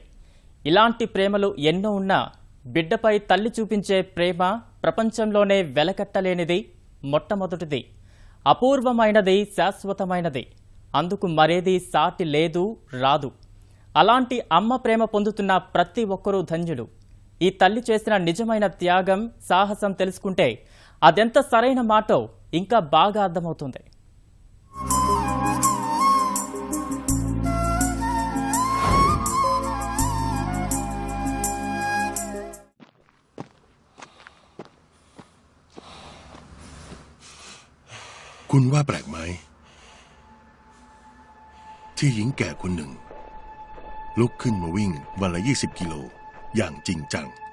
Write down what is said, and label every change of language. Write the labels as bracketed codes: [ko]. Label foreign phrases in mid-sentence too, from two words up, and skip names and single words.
[te] ఇలాంటి ప్రేమలు ఎన్నో ఉన్నా బిడ్డపై తల్లి చూపించే ప్రేమ ప్రపంచంలోనే వెలకట్టలేనిది, మొట్టమొదటిది, అపూర్వమైనది, శాశ్వతమైనది. అందుకు మరేది సాటి లేదు, రాదు. అలాంటి అమ్మ ప్రేమ పొందుతున్న ప్రతి ఒక్కరూ ధన్యులు. ఈ తల్లి చేసిన నిజమైన త్యాగం, సాహసం తెలుసుకుంటే అదెంత సరైన మాటో ఇంకా బాగా అర్థమవుతుంది. [th] คุณว่าแปลกไหมที่หญิงแก่คนหนึ่งลุกขึ้นมาวิ่งวันละ20 กิโลอย่างจริงจัง